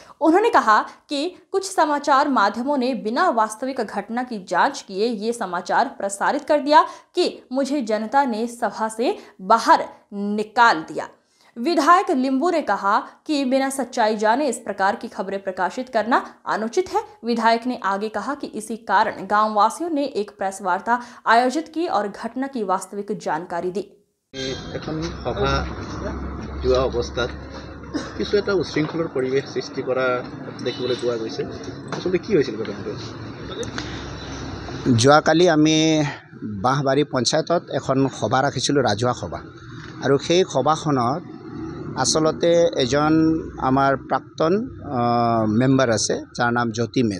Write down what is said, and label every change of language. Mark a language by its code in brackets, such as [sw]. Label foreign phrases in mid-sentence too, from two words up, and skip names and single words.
[hi] उन्होंने कहा कि कुछ समाचार माध्यमों ने बिना वास्तविक घटना की जांच किए ये समाचार प्रसारित कर दिया कि मुझे जनता ने सभा से बाहर निकाल दिया। विधायक लिंबू ने कहा कि बिना सच्चाई जाने इस प्रकार की खबरें प्रकाशित करना अनुचित है। विधायक ने आगे कहा कि इसी कारण गांव वासियों ने एक प्रेस वार्ता आयोजित की और घटना की वास्तविक जानकारी दी। [as] কিছু এটা উশৃংখলৰ পৰিৱেশ সৃষ্টি কৰা দেখিবলৈ পোৱা গৈছে। আসলে কি হৈছিল ঘটনাটো? যোৱাকালি আমি বাঁহবাৰী পঞ্চায়তত এখন সভা ৰাখিছিলোঁ, ৰাজহুৱা সভা, আৰু সেই সভাখনত আচলতে এজন আমাৰ প্ৰাক্তন মেম্বাৰ আছে যাৰ নাম জ্যোতি মেছ।